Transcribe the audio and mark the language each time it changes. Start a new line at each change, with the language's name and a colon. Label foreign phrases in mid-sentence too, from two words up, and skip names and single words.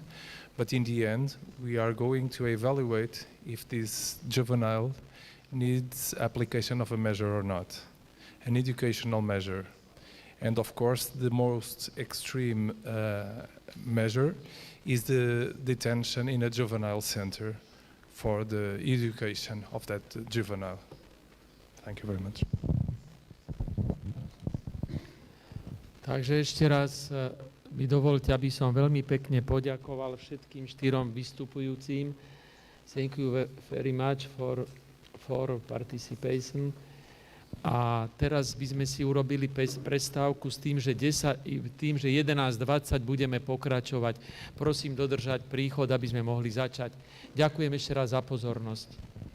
English: But in the end, we are going to evaluate if this juvenile needs application of a measure or not, an educational measure. And of course, the most extreme measure is the detention in a juvenile center for the education of that juvenile. Thank you very much.
Slovak: Takže ešte raz mi dovolte, aby som veľmi pekne poďakoval všetkým 4 vystupujúcim.
English: Thank you very much for participation.
Slovak: A teraz by sme si urobili prestávku s tým, že 11:20 budeme pokračovať. Prosím dodržať príchod, aby sme mohli začať. Ďakujem ešte raz za pozornosť.